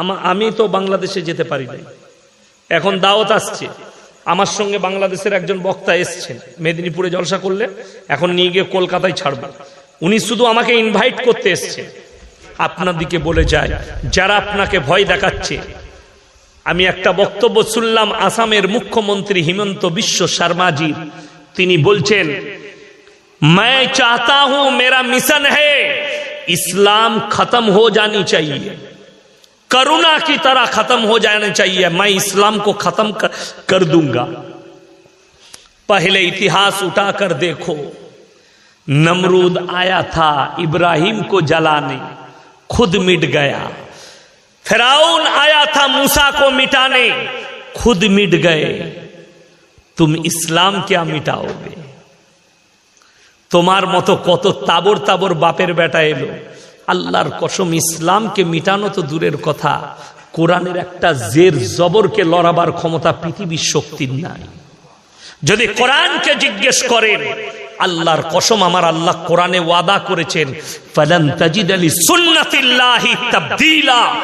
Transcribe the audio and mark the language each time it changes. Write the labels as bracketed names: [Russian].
[Bangla] আমি তো বাংলাদেশে যেতে পারি নাই, এখন দাওয়াত আসছে। আমার সঙ্গে বাংলাদেশের একজন বক্তা এসছেন, মেদিনীপুরে জলসা করলে, এখন নিয়ে গিয়ে কলকাতায় ছাড়বে। উনি শুধু আমাকে ইনভাইট করতে এসছে। আপনাদিকে বলে যায়, যারা আপনাকে ভয় দেখাচ্ছে। আমি একটা বক্তব্য শুনলাম আসামের মুখ্যমন্ত্রী হিমন্ত বিশ্ব শর্মাজি, তিনি বলছেন, [Hindi] मैं चाहता हूं, मेरा मिशन है, इस्लाम खत्म हो जानी चाहिए, करुणा की तरह खत्म हो जाना चाहिए, मैं इस्लाम को खत्म कर दूंगा। पहले इतिहास उठाकर देखो, नमरूद आया था इब्राहिम को जलाने, खुद मिट गया। फिरौन आया था मूसा को मिटाने, खुद मिट गए। तुम इस्लाम क्या मिटाओगे? [Bangla] তোমার মতো কত তাবর তাবর বাপের বেটা এলো, আল্লাহর কসম ইসলামকে মিটানো তো দূরের কথা, কোরআনের একটা জের জবরকে লড়াবার ক্ষমতা পৃথিবীর শক্তির নাই। যদি কোরআনকে জিজ্ঞেস করেন, আল্লাহর কসম আমার আল্লাহ কোরআনে ওয়াদা করেছেন, [Arabic] ফালান তাজিদ লিসুন্নাতিল্লাহি তাবদীলা।